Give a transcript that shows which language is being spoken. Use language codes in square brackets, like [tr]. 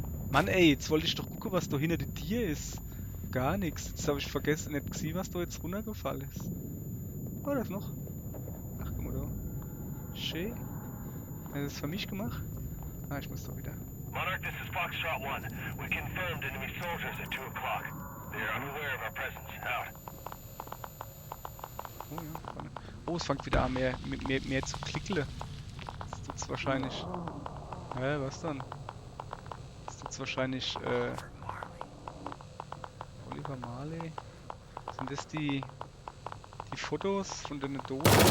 [de] Mann ey, jetzt wollte ich doch gucken, was da hinter dem Tier ist. Gar nichts. Jetzt habe ich vergessen, nicht gesehen, was da jetzt runtergefallen ist. Oh, das noch. Ach, guck mal da. Schön. Hat das für mich gemacht? Ah, ich muss doch wieder. [en] Monarch, this is Foxtrot 1. We confirmed enemy soldiers at 2 o'clock. They are unaware of our presence. Out. [de] Oh ja, vorne. Oh, es fängt wieder an, mehr zu klickeln. Das tut's wahrscheinlich. Was dann? Das tut's wahrscheinlich, Oliver Marley. Sind das die Fotos von den Dosen?